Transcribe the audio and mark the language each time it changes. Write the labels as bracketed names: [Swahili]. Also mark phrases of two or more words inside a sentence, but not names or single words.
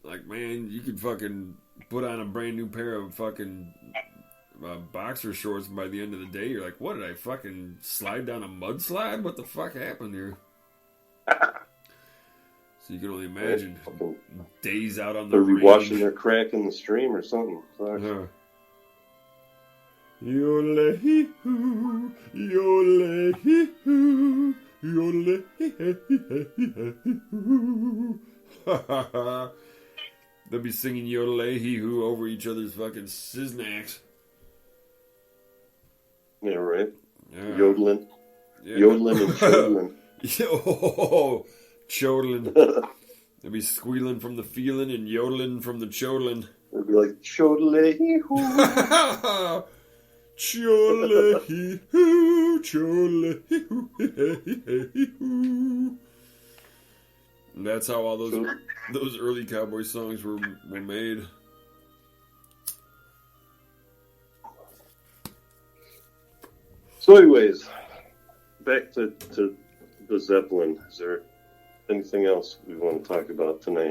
[English] Like, man, you could fucking put on a brand new pair of fucking boxer shorts, and by the end of the day, you're like, what, did I fucking slide down a mudslide? What the fuck happened here? So you can only imagine days out on the range. They'll be washing their crack in the stream or something. Yodel-hee-hoo, yodel-hee-hoo, yodel-hee-hoo. They'll be singing yodel-hee-hoo over each other's fucking siznacks. Yeah, right. Yeah. Yodeling. Yeah. Yodeling and chodling. Oh, chodling. They'll be squealing from the feeling and yodeling from the chodling. They'll be like, chodle-hee-hoo. Chodle-hee-hoo, chodle-hee-hoo. And that's how all those early cowboy songs were made. So anyways, back to the Zeppelin. Is there anything else we want to talk about tonight?